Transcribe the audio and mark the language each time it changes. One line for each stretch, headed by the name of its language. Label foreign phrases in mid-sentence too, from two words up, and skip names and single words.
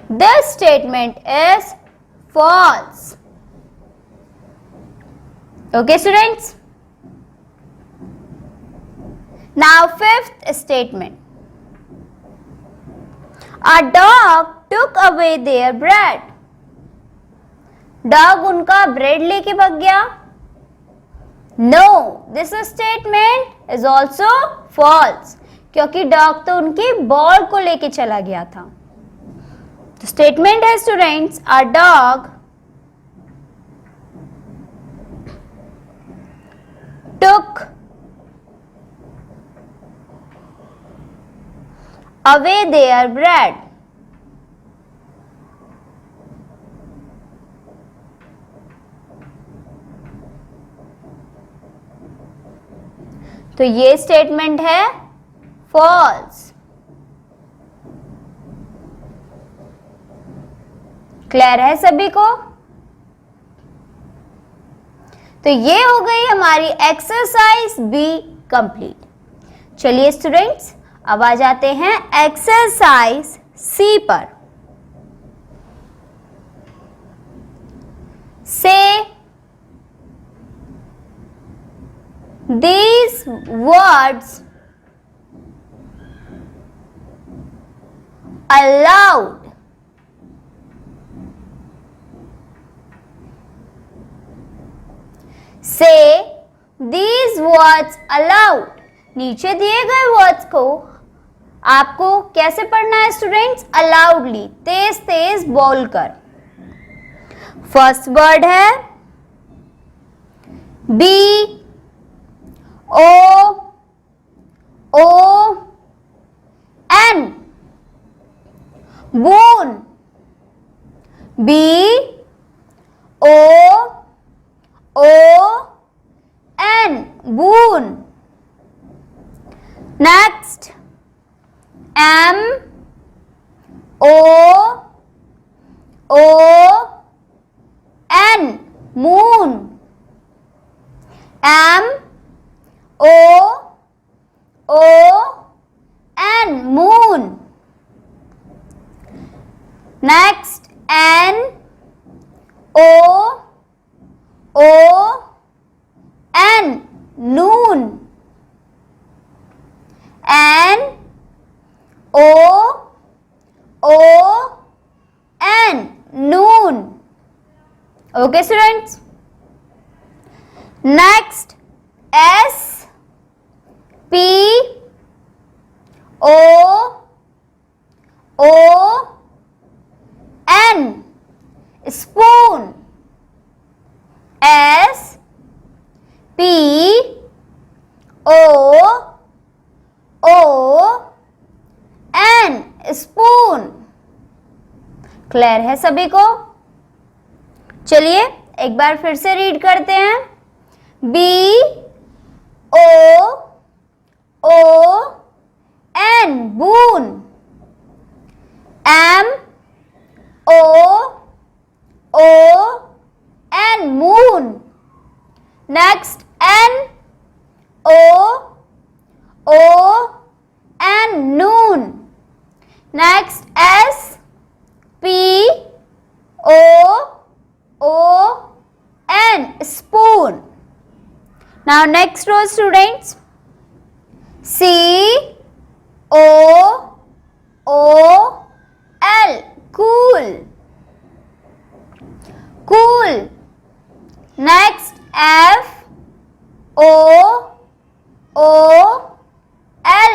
English: This statement is false. Okay, students? Now, fifth statement. A dog took away their bread.
Hindi: Dog उनका bread लेके भाग गया.
English: No, this statement is also false.
Hindi: क्योंकि dog तो उनकी ball को लेके चला गया था.
English: तो statement है students, a dog took away their bread.
Hindi: तो ये स्टेटमेंट है फॉल्स. क्लियर है सभी को? तो ये हो गई हमारी
English: exercise B complete.
Hindi: चलिए स्टूडेंट्स, अब आ जाते हैं
English: exercise C
Hindi: पर.
English: से these words aloud. Say these words aloud.
Hindi: नीचे दिए गए वर्ड्स को आपको कैसे पढ़ना है स्टूडेंट्स?
English: अलाउडली,
Hindi: तेज तेज बोलकर.
English: first word है B O O N. Boon. B O O N. Boon. Next M O O N. Moon. M O O N. मून. Next N O O N. Noon. N O O N. नून. OK students. Next S P O O N. Spoon. S P O O N.
Hindi: स्पून. क्लियर है सभी को? चलिए एक बार फिर से रीड करते हैं.
English: B O O N. Boon. M O O N. मून. Next N O O N. नून. Next S P O O N. Spoon. Now next row students. C O O L. Cool. Cool. Next F O O L.